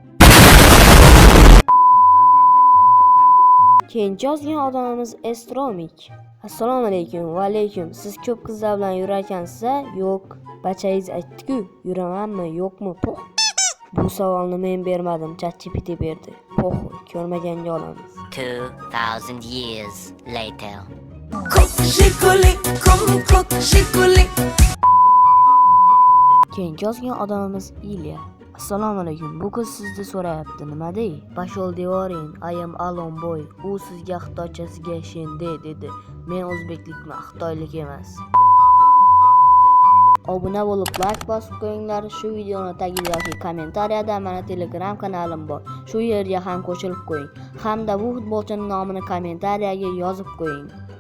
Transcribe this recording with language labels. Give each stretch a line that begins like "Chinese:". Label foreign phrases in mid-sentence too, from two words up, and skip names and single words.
Uzbek: Keyingi yozgan odamimiz Estromik. Assalomu alaykum. Va alaykum. Siz ko'p qizlar bilan yurarkansiz? Yo'q. Bachangiz aytdi-ku, yuramanmi, yo'qmi? Po'x. Bu savolni men bermadim, ChatGPT berdi. Po'x, ko'rmaganga olamiz.
English: 2000 years later.
Uzbek: Keyingi yozgan odamimiz Ilya. Assalomu alaykum. Bu qiz sizni so'rayapti, nima dey? Pashol devoring,
English: I am alone boy.
Uzbek: U sizga xitoychasiga shende dedi. Men o'zbeklikman, xitoylik emas. Obuna bo'lib, like bosib qo'yinglar. Shu videoni tagida yoki kommentariyada meni Telegram kanalim bor. Shu yerga ham qo'shilib qo'ying. Hamda bu futbolchining nomini kommentariyaga yozib qo'ying.